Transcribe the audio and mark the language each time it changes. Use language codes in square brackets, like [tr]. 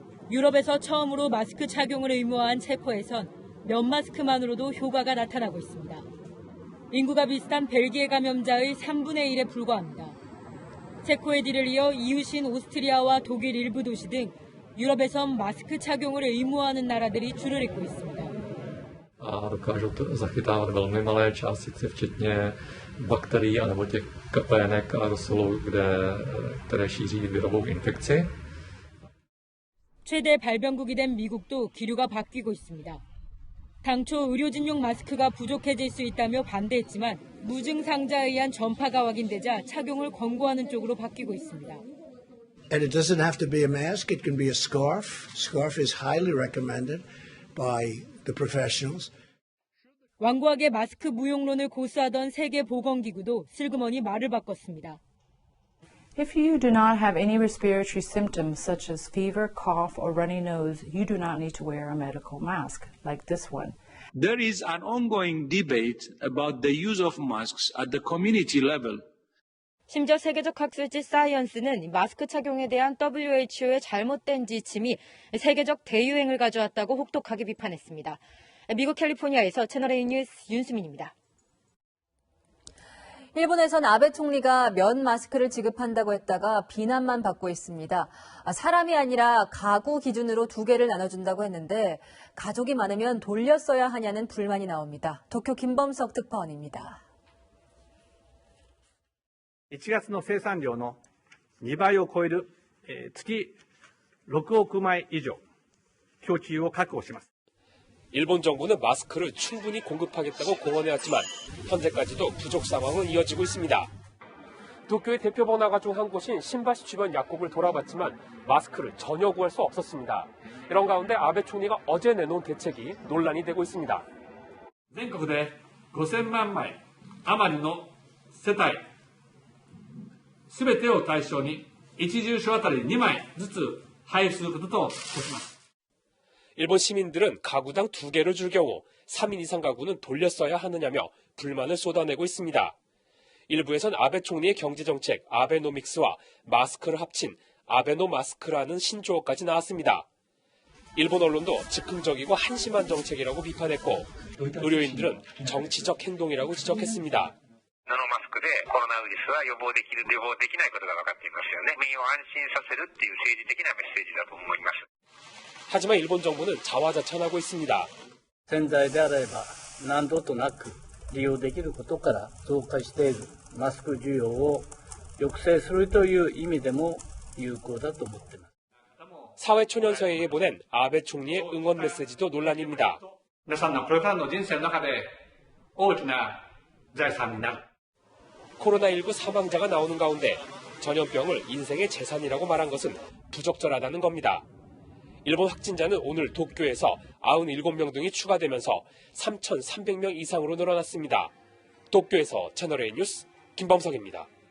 [ko] 유럽에서 처음으로 마스크 착용을 의무화한 체코에선 면 마스크만으로도 효과가 나타나고 있습니다. 인구가 비슷한 벨기에 감염자의 3분의 1에 불과합니다. 체코의 뒤를 이어 이웃인 오스트리아와 독일 일부 도시 등 유럽에선 마스크 착용을 의무화하는 나라들이 줄을 잇고 있습니다. [cs] Dokážou to zachytávat velmi malé částice, včetně bakterií anebo těch kapének a aerosolů, které šíří virovou infekci. [ko] 최대 발병국이 된 미국도 기류가 바뀌고 있습니다. 당초 의료진용 마스크가 부족해질 수 있다며 반대했지만 무증상자에 의한 전파가 확인되자 착용을 권고하는 쪽으로 바뀌고 있습니다. [en] And it doesn't have to be a mask, it can be a scarf. Scarf is highly recommended by the professionals. [ko] 완고하게 마스크 무용론을 고수하던 세계보건기구도 슬그머니 말을 바꿨습니다. [en] If you do not have any respiratory symptoms such as fever, cough, or runny nose, you do not need to wear a medical mask like this one. There is an ongoing debate about the use of masks at the community level. [ko] 심지어 세계적 학술지 사이언스는 마스크 착용에 대한 WHO의 잘못된 지침이 세계적 대유행을 가져왔다고 혹독하게 비판했습니다. 미국 캘리포니아에서 채널A 뉴스 윤수민입니다. 일본에선 아베 총리가 면 마스크를 지급한다고 했다가 비난만 받고 있습니다. 사람이 아니라 가구 기준으로 2개를 나눠준다고 했는데 가족이 많으면 돌려 써야 하냐는 불만이 나옵니다. 도쿄 김범석 특파원입니다. [ja] 1月の生産量の2倍を超える月6億枚以上供給を確保します。 [ko] 일본 정부는 마스크를 충분히 공급하겠다고 공언해왔지만 현재까지도 부족 상황은 이어지고 있습니다. 도쿄의 대표 번화가 중 한 곳인 신바시 주변 약국을 돌아봤지만 마스크를 전혀 구할 수 없었습니다. 이런 가운데 아베 총리가 어제 내놓은 대책이 논란이 되고 있습니다. [ja] 全国で5000万枚余りの世帯全てを対象に1住所あたり2枚ずつ配布することとします。 [ko] 일본 시민들은 가구당 2개를 줄 경우 3인 이상 가구는 돌려 써야 하느냐며 불만을 쏟아내고 있습니다. 일부에선 아베 총리의 경제정책 아베노믹스와 마스크를 합친 아베노마스크라는 신조어까지 나왔습니다. 일본 언론도 즉흥적이고 한심한 정책이라고 비판했고 의료인들은 정치적 행동이라고 지적했습니다. [ja] 布マスクでコロナウイルスは予防できる予防できないことが分かっていますよね。国民を安心させるっていう政治的なメッセージだと思います。 [ko] 하지만 일본 정부는 자화자찬하고 있습니다. [ja] 潜在であれば何度となく利用できることから増加しているマスク需要を抑制するという意味でも有効だと思っています。 [ko] 사회초년서회에 보낸 아베 총리의 응원 메시지도 논란입니다. [ja] 皆さんのこれからの人生の中で大きな財産になる。 [ko] 코로나19 사망자가 나오는 가운데 전염병을 인생의 재산이라고 말한 것은 부적절하다는 겁니다. 일본 확진자는 오늘 도쿄에서 97명 등이 추가되면서 3,300명 이상으로 늘어났습니다. 도쿄에서 채널A 뉴스 김범석입니다.